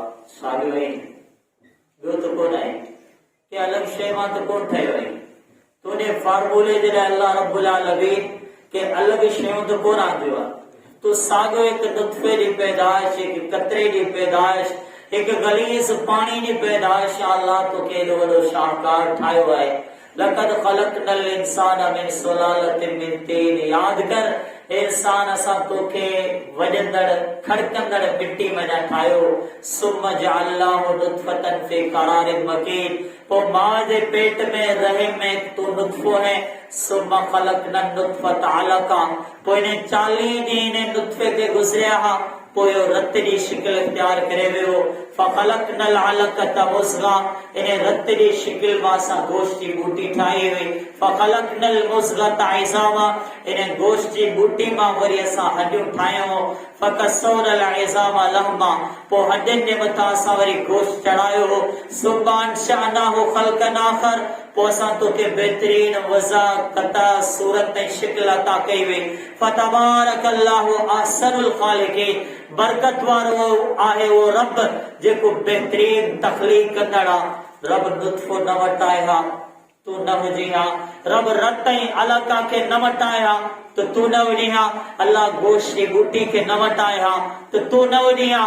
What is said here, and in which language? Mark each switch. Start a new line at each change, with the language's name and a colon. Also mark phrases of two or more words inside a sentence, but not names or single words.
Sindhi: साॻियो ई ॿियो त कोन आहे के अलॻि शइ मां त कोन ठहियो आहे। तुंहिंजे फार्मूले जे लाइ
Arabic: الله رب العالمين
Sindhi: के अलॻि शयूं त कोन आंदियूं आहे। तूं साॻियो हिकु नुत्फ़े जी पैदाइश हिकु कतरे जी पैदाइश हिकु गलीज़ पाणी जी पैदाइश अल्लाह तोखे एॾो वॾो शाहकार ठाहियो आहे।
Arabic: لقد خلقنا الإنسان من سلالة من طين.
Sindhi: यादि कर इंसान असां तोखे वॼंदड़ खड़कंदड़ मिट्टी में ठाहियो।
Arabic: ثم جعلناه نطفة في قرار مكين.
Sindhi: पोइ मां जे पेट में रहम में तू नुत्फ़ो है।
Arabic: ثم خلقنا النطفة علقة.
Sindhi: पोइ इन 40 ॾींहं इन नुत्फ़े खे गुज़रिया हा पोइ रत जी शिकिल इख्तियार करे वियो।
Arabic: فخلقنا العلقة مضغة
Sindhi: इन रत जी शिकिल मां असां गोश्त जी बूटी ठाही हुई।
Arabic: فخلقنا المضغة عظاما
Sindhi: इन गोश्त जी बूटी मां वरी असां हड्डियूं ठाहियूं।
Arabic: فكسونا العظام لحما
Sindhi: पोइ हड्डियुनि जे मथां असां वरी गोश्त चढ़ायो।
Arabic: ثم أنشأناه خلقا آخر
Sindhi: पोइ असां तोखे बहितरीन वज़ा कता सूरत में शिकिल अता कई हुई।
Arabic: فتبارك الله أحسن الخالقين
Sindhi: बरकत वारो आहे वो रब जेको बेहतरीन तखलीक कंदड़ आ। रब नुत्फो न वटाए हा तू न हुजे हा, रब रत ऐं अलका खे न वटाए हा तो तू न वञी हा, अल्लाह गोश्त जी बूटी खे न वटाए हा तो तू न वञी हा।